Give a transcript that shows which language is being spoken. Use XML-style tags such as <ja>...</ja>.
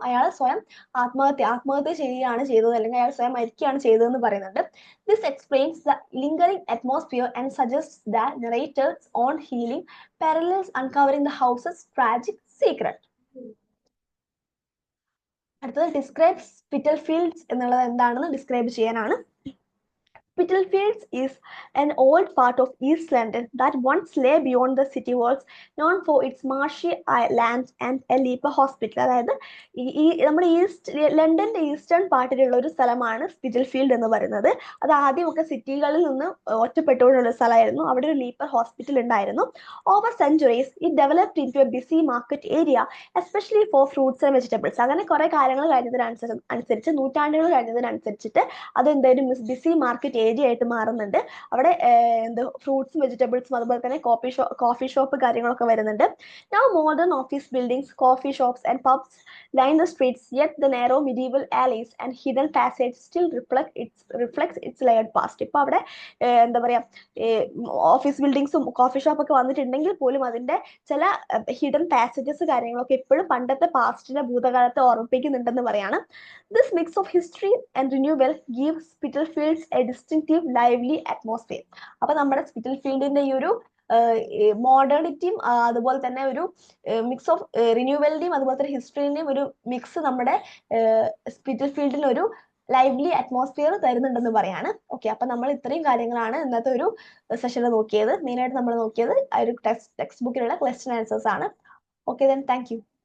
<ml>അയാൾ സ്വയം ആത്മഹത്യ ചെയ്യുകയാണ് ചെയ്തത്, അല്ലെങ്കിൽ അയാൾ സ്വയം മരിക്കുകയാണ് ചെയ്തതെന്ന് പറയുന്നുണ്ട്.</ml> <en>This explains the lingering atmosphere and suggests that narrator's own healing parallels uncovering the house's tragic secret.</en> <ml>അടുത്തത്, ഡിസ്ക്രൈബ് സ്പിറ്റൽഫീൽഡ്സ് എന്നുള്ളത് എന്താണെന്ന് ഡിസ്ക്രൈബ് ചെയ്യാനാണ്.</ml> <en>Spitalfields is an old part of East London that once lay beyond the city walls, known for its marshy lands and a Leper hospital.</en> <ml>അതായത് നമ്മുടെ ലണ്ടന്റെ eastern പാർട്ടിലുള്ള ഒരു സ്ഥലമാണ് സ്പിറ്റൽഫീൽഡ് എന്ന് പറയുന്നത്. അത് ആദ്യമൊക്കെ സിറ്റികളിൽ നിന്ന് ഒറ്റപ്പെട്ടുകൊണ്ടുള്ള സ്ഥലമായിരുന്നു. അവിടെ ഒരു ലീപ്പർ ഹോസ്പിറ്റൽ ഉണ്ടായിരുന്നു.</ml> <en>Over centuries it developed into a busy market area especially for fruits and vegetables.</en> <ml>അങ്ങനെ കുറെ കാര്യങ്ങൾ കഴിഞ്ഞതിനനുസരിച്ച് നൂറ്റാണ്ടുകൾ കഴിഞ്ഞതിനനുസരിച്ചിട്ട് അത് എന്തായാലും ബിസി മാർക്കറ്റ് ഏരിയ ആയിട്ട് മാറുന്നുണ്ട്. അവിടെ ഫ്രൂട്ട്സും വെജിറ്റബിൾസും അതുപോലെ തന്നെ കോഫി ഷോപ്പ് കാര്യങ്ങളൊക്കെ വരുന്നുണ്ട്.</ml> <en>Now modern office buildings, coffee shops and pubs line the streets, yet the narrow medieval alleys and hidden passages still reflects its layered past.</en> <ml>ഇപ്പൊ അവിടെ എന്താ പറയാ, ഓഫീസ് ബിൽഡിങ്സും കോഫി ഷോപ്പൊക്കെ വന്നിട്ടുണ്ടെങ്കിൽ പോലും അതിന്റെ ചില ഹിഡൻ പാസേജസ് കാര്യങ്ങളൊക്കെ ഇപ്പോഴും പണ്ടത്തെ പാസ്റ്റിന്റെ ഭൂതകാലത്തെ ഓർമ്മിപ്പിക്കുന്നുണ്ടെന്ന് പറയാണ്.</ml> <en>This mix of history and renewal gives Spitalfields a distinctive lively atmosphere.</en> <ml>അപ്പൊ നമ്മുടെ സ്പിറ്റൽഫീൽഡിന്റെ ഈ ഒരു മോഡേണിറ്റിയും അതുപോലെ തന്നെ ഒരു മിക്സ് ഓഫ് റിന്യൂവലിന്റെയും അതുപോലെ തന്നെ ഹിസ്റ്ററിന്റെയും ഒരു മിക്സ് നമ്മുടെ സ്പിറ്റിൽഫീൽഡിന് ഒരു ലൈവ്ലി അറ്റ്മോസ്ഫിയർ തരുന്നുണ്ടെന്ന് പറയാണ്. ഓക്കെ, അപ്പൊ നമ്മൾ ഇത്രയും കാര്യങ്ങളാണ് ഇന്നത്തെ ഒരു സെഷനിൽ നോക്കിയത്. മെയിനായിട്ട് നമ്മൾ നോക്കിയത് ആ ഒരു ടെക്സ്റ്റ് ബുക്കിലുള്ള ക്വസ്റ്റ്യൻ ആൻസേഴ്സ് ആണ്. Okay, thank you.</ml>